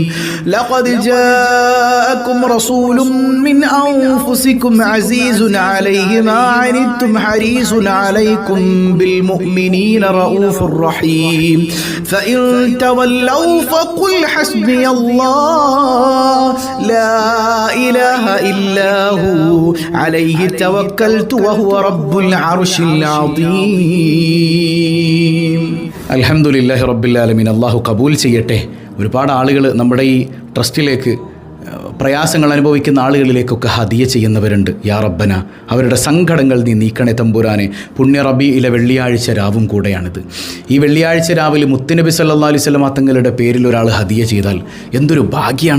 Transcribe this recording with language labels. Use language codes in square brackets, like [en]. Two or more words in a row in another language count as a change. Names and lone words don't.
[ar] لقد جاءكم رسول من أنفسكم عزيز عليه ما عنتم حريص عليكم بالمؤمنين رؤوف رحيم. فإن تولوا فقل حسبي الله لا إله إلا هو عليه توكلت وهو رب العرش العظيم. الحمد لله رب العالمين. [ml] അല്ലാഹു കബൂൽ ചെയ്യട്ടെ. ഒരുപാട് ആളുകൾ നമ്മുടെ ഈ ട്രസ്റ്റിലേക്ക് പ്രയാസങ്ങൾ അനുഭവിക്കുന്ന ആളുകളിലേക്കൊക്കെ ഹദിയ ചെയ്യുന്നവരുണ്ട്. [ar] يا ربنا, [ml] അവരുടെ സങ്കടങ്ങൾ നീ നീക്കണേ തമ്പുരാനെ. പുണ്യ റബീഇലെ വെള്ളിയാഴ്ച രാവും കൂടെയാണിത്. ഈ വെള്ളിയാഴ്ച രാവിലെ മുത്തുനബി [ar] صلى الله عليه وسلم [ml] തങ്ങളുടെ പേരിൽ ഒരാൾ ഹദിയ ചെയ്താൽ എന്തൊരു ഭാഗ്യമാണ്.